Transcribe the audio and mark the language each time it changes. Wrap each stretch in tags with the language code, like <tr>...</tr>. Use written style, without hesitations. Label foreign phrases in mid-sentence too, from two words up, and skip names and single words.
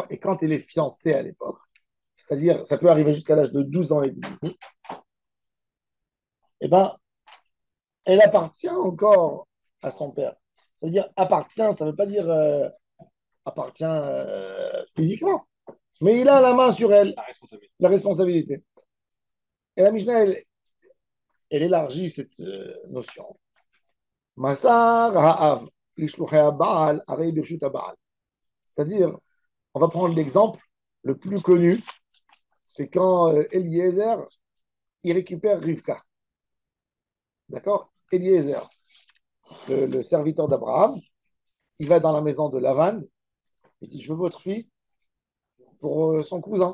<fr>Et quand elle est fiancée à l'époque, c'est-à-dire, ça peut arriver jusqu'à l'âge de 12 ans et demi, eh ben, elle appartient encore à son père. Ça veut dire appartient, ça ne veut pas dire appartient physiquement, mais il a la main sur elle, la responsabilité. Et la Mishnah, elle élargit cette notion.</fr> <he>מסר האב לשלוחי בעל, הרי ברשות בעל.</he> <fr>C'est-à-dire, on va prendre l'exemple le plus connu, c'est quand Eliezer, il récupère Rivka. D'accord? Eliezer, le serviteur d'Abraham, il va dans la maison de Lavan, il dit, je veux votre fille pour son cousin.</fr>